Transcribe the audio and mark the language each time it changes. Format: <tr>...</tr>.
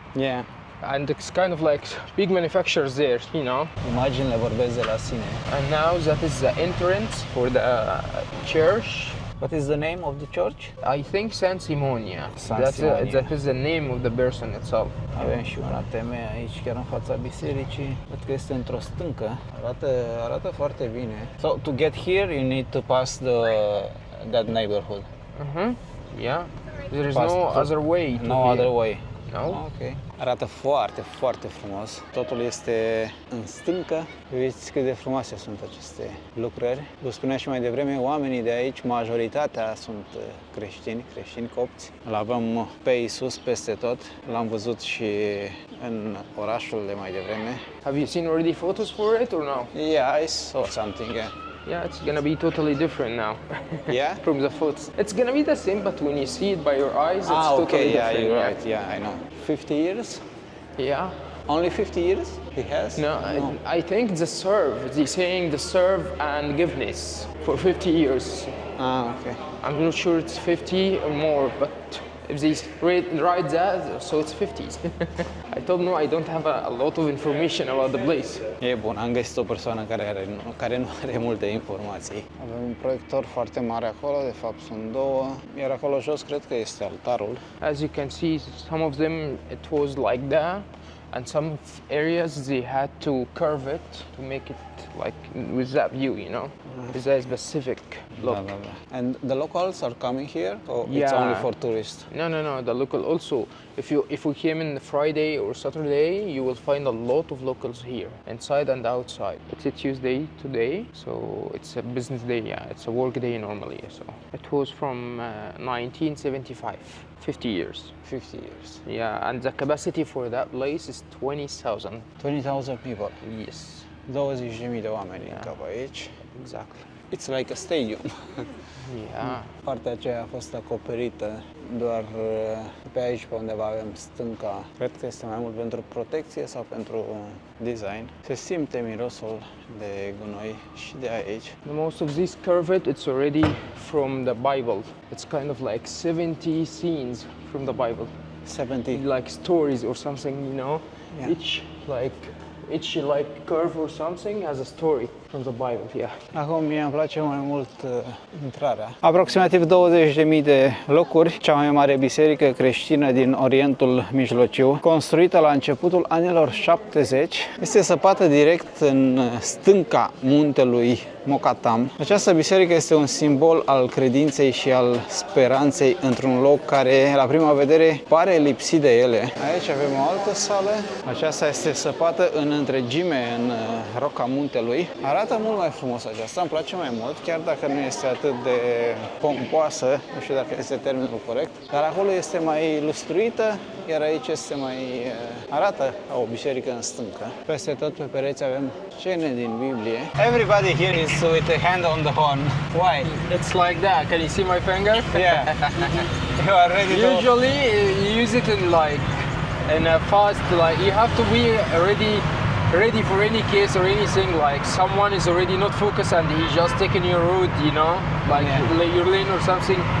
<en>Yeah. and it's kind of like big manufacturers there, you know.</en> <ro>Imaginile vorbesc de la sine.</ro> <en>And now that is the entrance for the church. What is the name of the church? I think San Simonia. San Simonia. That is the name of the person itself.</en> <ro>Avem și un ATM aici, chiar în fața bisericii. Văd că este într-o stâncă. Arată foarte bine.</ro> <en>So to get here, you need to pass that neighborhood. Yeah. There is Past- no other way. to No here. other way. No.</en> <ro>Ok. Arată foarte frumos. Totul este în stâncă. Uiți cât de frumoase sunt aceste lucrări. Vă spuneam și mai devreme, oamenii de aici, majoritatea sunt creștini copți. Îl avem pe Iisus peste tot. L-am văzut și în orașul de mai devreme.</ro> <en>Have you seen already photos for it or no? Yeah, I saw something. Yeah, it's gonna be totally different now. Yeah? From the photos. It's gonna be the same, but when you see it by your eyes, it's Ah, totally okay, yeah, different. you're right. Yeah, I know. 50 years? Yeah. Only 50 years he has? No, I think the serve. They're saying the serve and giveness for 50 years. Ah, okay. I'm not sure it's 50 or more, but if they write that, so it's 50s. I told them I don't have a lot of information about the place.</en> <ro>E bun, am găsit o persoană care nu are multe informații. Avem un proiector foarte mare acolo, de fapt sunt două, iar acolo jos cred că este altarul.</ro> <en>As you can see, some of them it was like that, and some areas they had to curve it to make it like with that view, you know. It's a specific look.</en> <ro>Da, da, da.</ro> <en>And the locals are coming here, or it's Yeah. only for tourists? No. The local also. If we came in the Friday or Saturday, you will find a lot of locals here, inside and outside. It's a Tuesday today, so it's a business day. Yeah, it's a work day normally. So it was from 1975, 50 years. 50 years. Yeah, and the capacity for that place is 20,000. 20,000 people. Yes,</en> <ro>20.000 de oameni în cap aici.</ro> <en>exactly. It's like a stadium. Yeah.</en> <ro>Partea aceea a fost acoperită doar pe aici, pe undeva avem stânca. Cred că este mai mult pentru protecție sau pentru design. Se simte mirosul de gunoi și de aici.</ro> <en>The most of this curve, it's already from the Bible. It's kind of like 70 scenes from the Bible, 70. like stories or something, you know. Yeah. Each curve or something has a story from the Bible. Yeah.</en> <ro>Acum mie îmi place mai mult intrarea. Aproximativ 20.000 de locuri, cea mai mare biserică creștină din Orientul Mijlociu, construită la începutul anilor 70, este săpată direct în stânca muntelui Mokatam. Această biserică este un simbol al credinței și al speranței într-un loc care, la prima vedere, pare lipsit de ele. Aici avem o altă sală. Aceasta este săpată în întregime în roca muntelui. Arată mult mai frumos aceasta, îmi place mai mult, chiar dacă nu este atât de pompoasă, nu știu dacă este termenul corect, dar acolo este mai lustruită, iar aici este mai arată o biserică în stâncă. Peste tot pe pereți avem scene din Biblie.</ro> <en>Everybody here is with a hand on the horn. Why? It's like that. Can you see my finger? Yeah. You are ready to... Usually you use it in a fast, like you have to be ready ready for any case or anything. Like someone is already not focused and he's just taking your road, you know, like your lane or something.</en>